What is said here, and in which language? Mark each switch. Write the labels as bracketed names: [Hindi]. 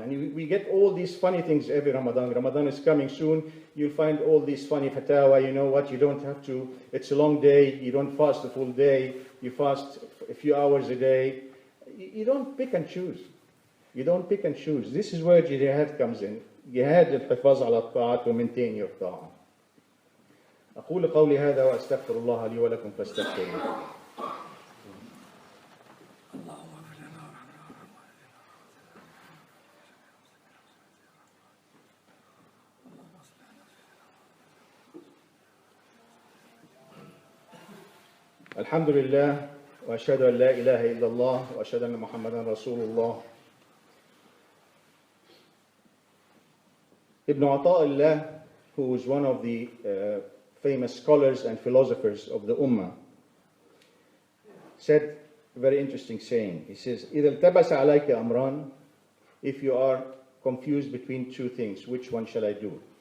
[English] And we get all these funny things every Ramadan. Ramadan is coming soon. You'll find all these funny fatawa. You know what? You don't have to. It's a long day. You don't fast the full day. You fast a few hours a day. You don't pick and choose. You don't pick and choose. This is where jihad comes in. Jihad al-hifaz ala ta'at, to maintain your ta'ah. [Arabic] أقول قولي هذا وأستغفر الله لي ولكم فاستغفروه. الحمد لله وأشهد أن لا إله إلا الله وأشهد أن محمدا رسول الله. [English] Ibn Ata'illah, who is one of the famous scholars and philosophers of the Ummah, said a very interesting saying. He says, [Arabic] إِذَا الْتَبَسَ عَلَيْكَ أَمْران, [English] if you are confused between two things, which one shall I do?